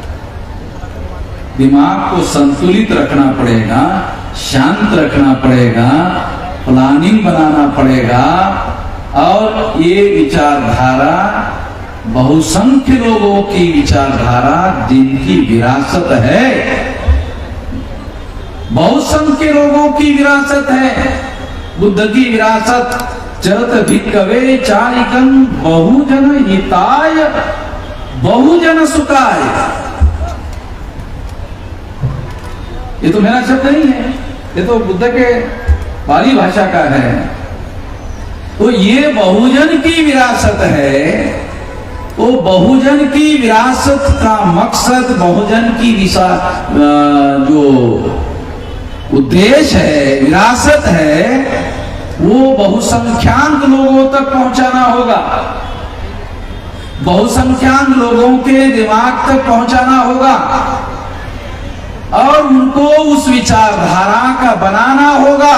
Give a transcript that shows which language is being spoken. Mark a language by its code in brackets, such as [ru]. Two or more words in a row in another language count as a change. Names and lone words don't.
[hi] दिमाग को संतुलित रखना पड़ेगा, शांत रखना पड़ेगा, प्लानिंग बनाना पड़ेगा और ये विचारधारा बहुसंख्य लोगों की विचारधारा जिनकी विरासत है, बहुसंख्य लोगों की विरासत है। बुद्ध की विरासत [pi] चरत भिक्खवे चारिकं बहुजन हिताय बहुजन सुखाय। [hi] ये तो मेरा शब्द नहीं है, ये तो बुद्ध के पाली भाषा का है। तो ये बहुजन की विरासत है। तो बहुजन की विरासत का मकसद, बहुजन की जो उद्देश्य है, विरासत है, वो बहुसंख्याक लोगों तक पहुंचाना होगा, बहुसंख्याक लोगों के दिमाग तक पहुंचाना होगा और उनको उस विचारधारा का बनाना होगा।